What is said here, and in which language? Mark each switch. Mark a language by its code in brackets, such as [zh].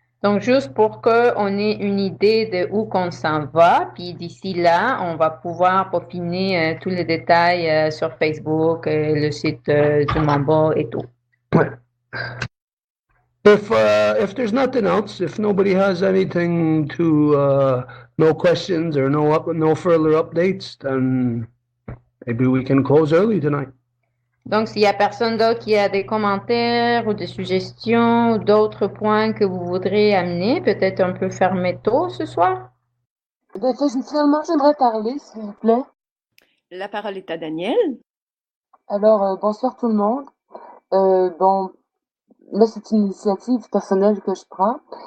[fr] Donc, juste pour qu'on ait une idée de où qu'on s'en va, puis d'ici là, on va pouvoir peaufiner tous les détails sur Facebook, le site du Mumble et tout. [en] If there's nothing else, if nobody has anything to, no questions or no further updates, then maybe we can close early tonight. [fr] Donc, s'il y a personne d'autre qui a des commentaires ou des suggestions ou d'autres points que vous voudrez amener, peut-être on peut fermer tôt ce soir. Finalement, j'aimerais parler, s'il vous plaît. La parole est à Daniel. Alors, bonsoir tout le monde. Bon, là, c'est une initiative personnelle que je prends.